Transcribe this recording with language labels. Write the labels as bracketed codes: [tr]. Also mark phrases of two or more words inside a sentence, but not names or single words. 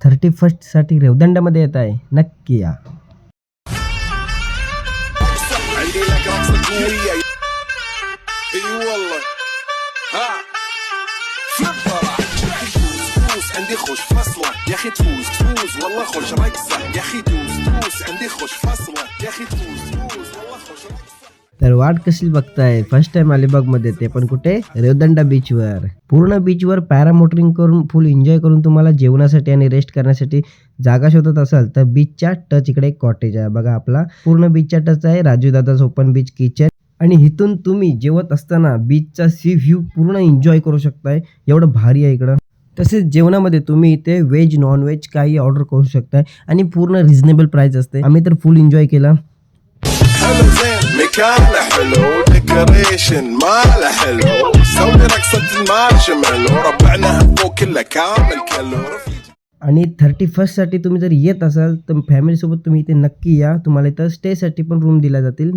[mr] 31st रेवदंड्यामध्ये येत आहे, नक्की या. [ar] عندي خوش فصلة يا اخي تفوز والله خوش رقصة يا اخي توس عندي خوش فصلة يا اخي تفوز والله خوش رقصة. [mr] तर वाट कशी बघताय, [en] first time [mr] अलिबागमध्ये, ते पण कुठे, रेवदंडा बीचवर. पूर्ण बीचवर पॅरामोटरिंग करून [en] full enjoy [mr] करून तुम्हाला जेवणासाठी आणि रेस्ट करण्यासाठी जागा शोधत असाल तर बीचच्या टच इकडे एक कॉटेज आहे बघा. आपला पूर्ण बीचच्या टच आहे, राजू दादाच [en] open beach kitchen. [mr] आणि इथून तुम्ही जेवत असताना बीचचा [en] sea view [mr] पूर्ण एन्जॉय करू शकताय, एवढं भारी आहे इकडं. तसेच जेवणामध्ये तुम्ही इथे [en] veg non veg [mr] काही ऑर्डर करू शकताय आणि पूर्ण [en] reasonable price [mr] असते. आम्ही तर [en] full enjoy [mr] केला. [ar] حلو زين مكانه حلو ديكوريشن ماله حلو سوي رقصة المارشميلو ربعنا فوق كله كامل كله. [mr] आणि 31st साठी तुम्ही जर येत असाल तर फॅमिलीसोबत तुम्ही इथे नक्की या. तुम्हाला इथं स्टेसाठी पण रूम दिल्या जातील.